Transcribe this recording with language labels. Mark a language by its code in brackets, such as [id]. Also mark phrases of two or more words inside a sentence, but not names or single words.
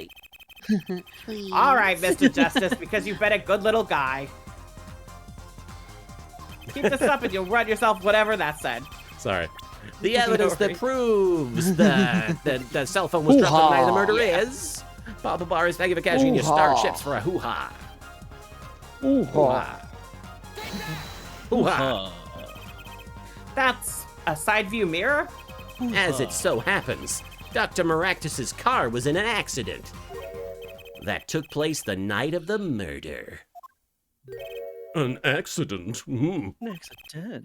[en] All right, Mr. Justice, because you've been a good little guy. Keep this up and you'll run yourself whatever that said. Sorry. The evidence that proves that the cell phone was dropped on the night of the murder is... Papa Bar is thank you for cashing in your starships for a hoo-ha. Hoo-ha. Hoo-ha. That's a side view mirror? As it so happens, Dr. Maractus's car was in an accident that took place the night of the murder. An accident? An accident.